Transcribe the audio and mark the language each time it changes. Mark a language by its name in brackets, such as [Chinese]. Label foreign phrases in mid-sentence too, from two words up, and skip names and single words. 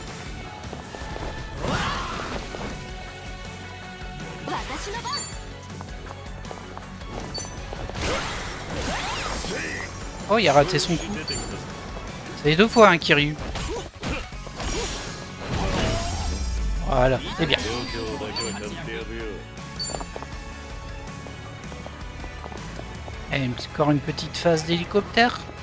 [Japanese] 私の番。 [French] Oh, il a raté son coup. Ça fait 2 fois un Kiryu. Voilà, c'est bien. [Japanese] 状況だけは買ってやるよ。 [French] Allez, encore une petite phase d'hélicoptère.